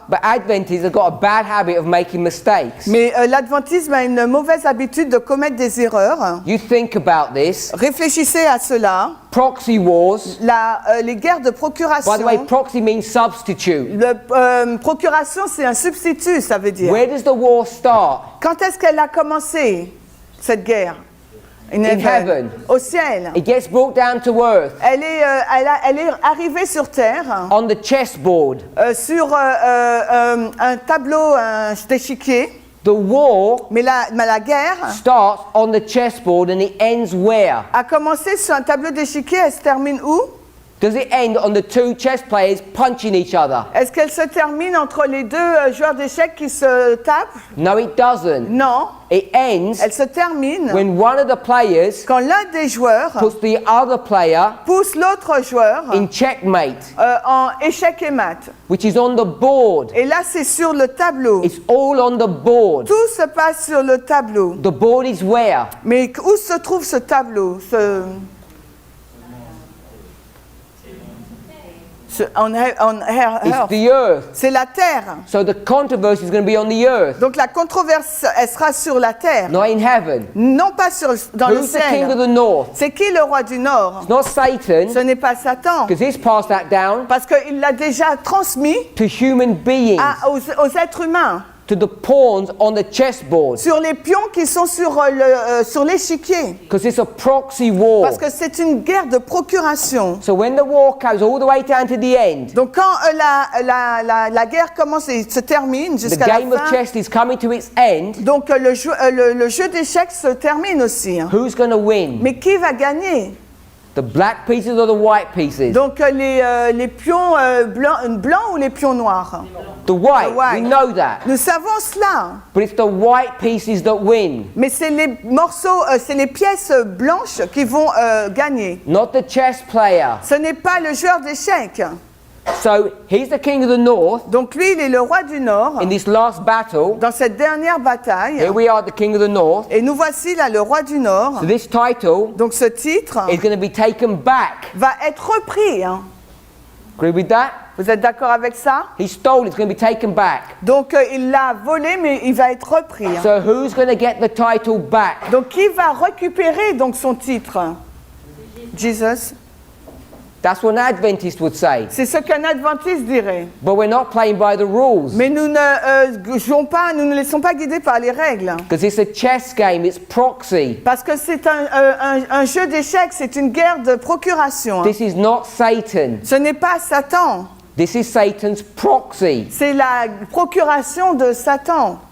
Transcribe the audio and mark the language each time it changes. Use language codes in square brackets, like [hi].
[en] but Adventists have got a bad habit of making mistakes. [fr] mais l'adventisme a une mauvaise habitude de commettre des erreurs. [en] You think about this. [fr] Réfléchissez à cela. [en] Proxy wars. [fr] Les guerres de procuration. [en] By the way, proxy means substitute. [fr] Procuration, c'est un substitut, ça veut dire. [en] Where does the war start? [fr] Quand est-ce qu'elle a commencé, cette guerre? [en] In heaven. [fr] Au ciel. [en] It gets brought down to earth [fr] Elle est arrivée sur terre, [en] on the chessboard. [fr] sur un tableau d'échiquier. [en] The war [fr] Mais la guerre [en] starts on the chessboard and it ends where? [fr] a commencé sur un tableau d'échiquier. Elle se termine où? [en] Does it end on the two chess players punching each other? [fr] Est-ce qu'elle se termine entre les deux joueurs d'échecs qui se tapent? [en] No, it doesn't. [fr] Non. [en] It ends [fr] Elle se termine [en] when one of the players [fr] quand l'un des joueurs [en] puts the other player [fr] pousse l'autre joueur [en] in checkmate, [fr] en échec et mat. [en] which is on the board. [fr] Et là, c'est sur le tableau. [en] It's all on the board. [fr] Tout se passe sur le tableau. [en] The board is where? [fr] Mais où se trouve ce tableau? [en] On It's the earth. [fr] C'est la terre. [en] So the controversy is going to be on the earth, [fr] Donc la controverse, elle sera sur la terre. [en] not in heaven. [fr] Non pas dans le [en] Who's the king of [fr] ciel. [en] the north? [fr] C'est qui le roi du Nord? [en] It's not Satan, [fr] Ce n'est pas Satan. [en] because he's passed that down [fr] Parce qu'il l'a déjà transmis [en] to human beings, [fr] aux êtres humains. [en] to the pawns on the chessboard, [fr] Sur les pions qui sont sur l'échiquier. [en] because it's a proxy war. [fr] Parce que c'est une guerre de procuration. [en] So when the war comes all the way down to the end, [fr] Donc quand la guerre commence et se termine [en] the [fr] jusqu'à la [en] game of [fr] fin, [en] chess is coming to its end. [fr] donc le jeu d'échecs se termine aussi. Hein. [en] Who's going to win? [fr] Mais qui va gagner? [en] The black pieces or the white pieces? [fr] Donc les pions blancs ou les pions noirs? [en] The white. The white. We know that. [fr] Nous savons cela. [en] But it's the white pieces that win, [fr] Mais c'est les morceaux, c'est les pièces blanches qui vont gagner. [en] not the chess player. [fr] Ce n'est pas le joueur d'échecs. [en] So he's the king of the north [fr] Donc lui, il est le roi du Nord. [en] in this last battle. [fr] Dans cette dernière bataille, [en] Here we are, the king of the north. [fr] et nous voici là, le roi du Nord. [en] So this title [fr] Donc ce titre [en] is going to be taken back. [fr] va être repris. Hein. [en] Agree with that? [fr] Vous êtes d'accord avec ça? [en] He stole it. It's going to be taken back. [fr] Donc il l'a volé, mais il va être repris. Hein. [en] So who's going to get the title back? [fr] Donc qui va récupérer donc son titre? Jesus. [en] That's what an Adventist would say. [fr] C'est ce qu'un adventiste dirait. [en] But we're not playing by the rules. [fr] Mais nous ne jouons pas, nous ne laissons pas guider par les règles. [en] Because it's a chess game, it's proxy. [fr] Parce que c'est un jeu d'échecs, c'est une guerre de procuration. [en] This is not Satan. [fr] Ce n'est pas Satan, [en] This is Satan's proxy. [fr] c'est la procuration de Satan.